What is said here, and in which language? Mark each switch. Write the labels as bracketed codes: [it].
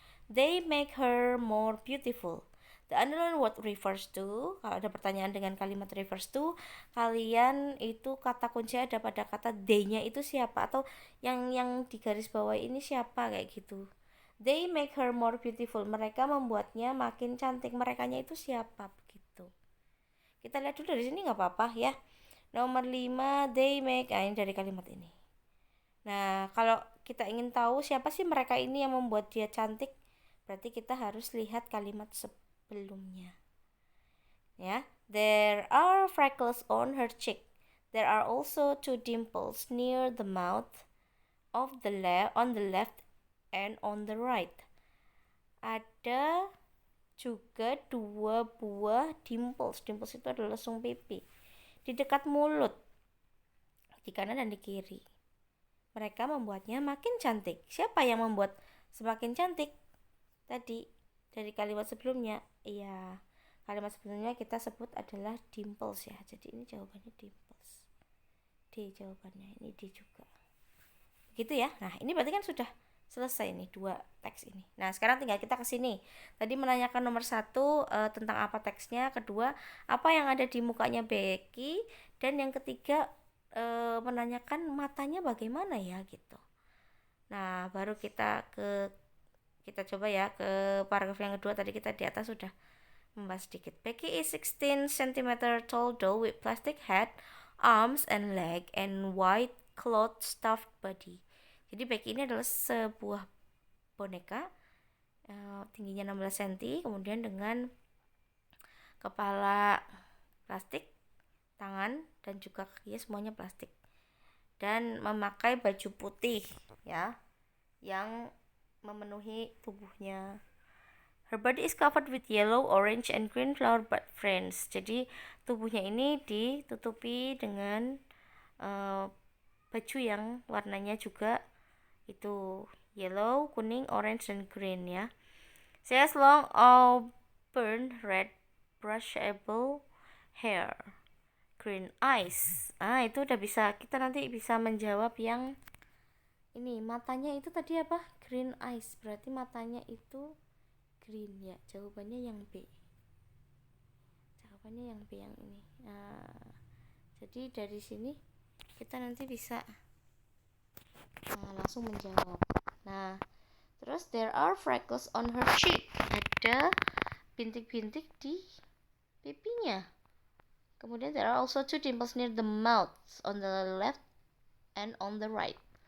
[en] They make her more beautiful. The underline word refers to. [id] Kalau ada pertanyaan dengan kalimat refers to, kalian itu kata kunci ada pada kata they-nya itu siapa, atau yang di garis bawah ini siapa kayak gitu. [en] They make her more beautiful. [id] Mereka membuatnya makin cantik. Merekanya itu siapa begitu. Kita lihat dulu dari sini nggak apa-apa ya. Nomor 5, they make. Ini dari kalimat ini. Nah, kalau kita ingin tahu siapa sih mereka ini yang membuat dia cantik, berarti kita harus lihat kalimat sebelumnya. [en] Ya, there are freckles on her cheek. There are also 2 dimples near the mouth on the left and on the right. [id] Ada juga 2 buah dimples. Dimples itu adalah lesung pipi di dekat mulut, di kanan dan di kiri. Mereka membuatnya makin cantik. Siapa yang membuat semakin cantik? Tadi dari kalimat sebelumnya. Iya, kalimat sebelumnya kita sebut adalah dimples ya. Jadi ini jawabannya dimples. D jawabannya. Ini D juga. Begitu ya. Nah, ini berarti kan sudah selesai nih 2 teks ini. Nah, sekarang tinggal kita ke sini. Tadi menanyakan nomor 1 tentang apa teksnya, kedua apa yang ada di mukanya Becky, dan yang ketiga menanyakan matanya bagaimana ya gitu. Nah, baru kita ke Kita coba ya ke paragraf yang kedua. Tadi kita di atas sudah membahas sedikit. [en] Becky is 16 cm tall doll with plastic head, arms and leg, and white cloth stuffed body. [id] Jadi Becky ini adalah sebuah boneka tingginya 16 cm, kemudian dengan kepala plastik, tangan dan juga kakinya semuanya plastik, dan memakai baju putih ya yang memenuhi tubuhnya. [en] Her body is covered with yellow, orange, and green flower bud fringe. [id] Jadi tubuhnya ini ditutupi dengan baju yang warnanya juga itu yellow, kuning, orange, dan green ya. [en] She has long auburn red brushable hair, green eyes. [id] Itu udah bisa, kita nanti bisa menjawab yang ini. Matanya itu tadi apa? Green eyes, berarti matanya itu green ya. Jawabannya yang B. Jawabannya yang B yang ini. Jadi dari sini kita nanti bisa langsung menjawab. [en] Nah, terus there are freckles on her cheek. [id] Ada bintik-bintik di pipinya. [en] Kemudian there are also 2 dimples near the mouth on the left and on the right.